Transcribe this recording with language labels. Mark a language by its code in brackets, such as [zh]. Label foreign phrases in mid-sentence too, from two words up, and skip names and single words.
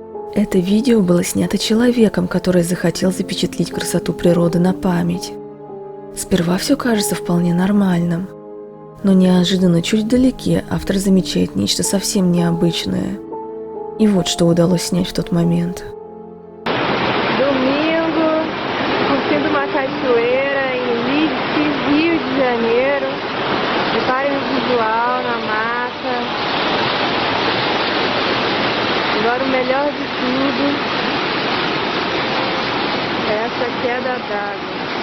[ru] Это видео было снято человеком, который захотел запечатлеть красоту природы на память. Сперва все кажется вполне нормальным, но неожиданно чуть вдалеке автор замечает нечто совсем необычное. И вот что удалось снять в тот момент. [pt] Domingo, curtindo uma cachoeira em Leeds, Rio de Janeiro. Reparem o visual na mata. Agora o melhor de tudo é essa queda d'água.